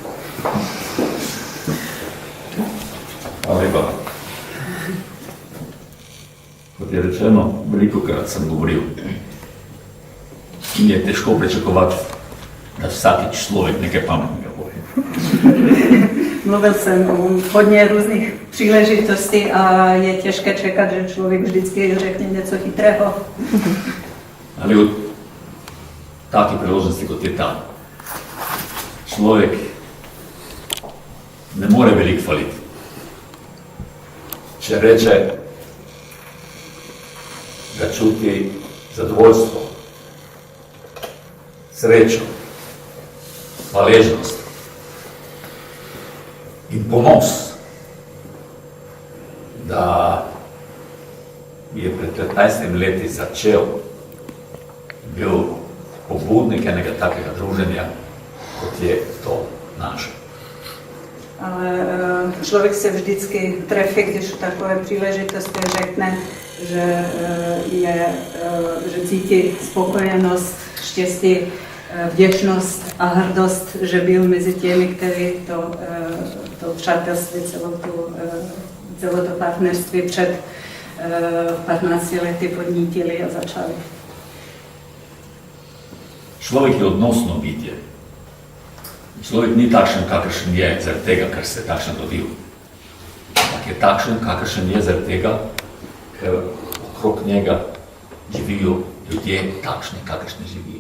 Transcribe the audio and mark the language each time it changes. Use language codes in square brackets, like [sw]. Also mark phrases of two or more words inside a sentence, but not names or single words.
[sl] Hvala lepa. Kot je rečeno, velikokrat sem govoril in je težko pričakovati, da vsakič človek nekaj pametnega pove. [cs] Mluvil sem hodně různých příležitostí a je těžké čekat, že člověk vždycky řekne něco chytrého. [sl] Ali od takih priložnosti, kot je ta, človek ne more veliko faliti. Če reče, da čuti zadovoljstvo, srečo, hvaležnost in ponos, da je pred 15 leti začel, bil pobudnik enega takega druženja, kot je to naše. [cs] Ale člověk se vždycky trefí, když v takové příležitosti řekne, že cítí spokojenost, štěstí, vděčnost a hrdost, že byl mezi těmi, kteří to přátelství, celé to partnerství před 15 lety podnítili a začali. [sl] Človek je odnosno bitje. Človek ni takšen, kakršen je, zaradi tega, ker se je takšen rodil. Ampak je takšen, kakršen je zaradi tega, ker okrog njega živijo ljudje takšni, kakršni živijo.